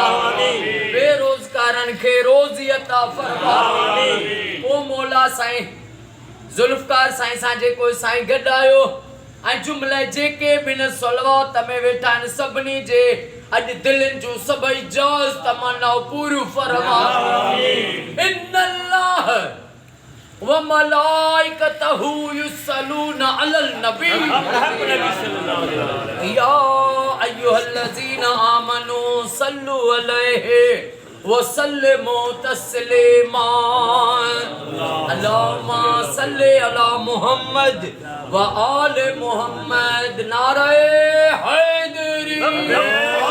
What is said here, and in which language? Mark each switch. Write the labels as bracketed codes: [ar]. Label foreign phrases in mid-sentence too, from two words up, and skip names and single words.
[sd] बेरोज़गारनि खे रोज़ी अता फरमा। ओ मौला साईं जुल्फकार साईं सां जेको साईं गॾु आयो ऐं जुमिले जेके बि न सलवात में वेठा आहिनि सभिनी जे अॼु दिलनि जूं सभई जाइज़ तमन्नाऊं पूरियूं फरमा। [ar] إن الله وملائكته يصلون على النبي يا أيها الذين آمنوا صلوا عليه وسلموا تسليما. اللهم صل على محمد وآل محمد. [ur] نعرۂ حیدری.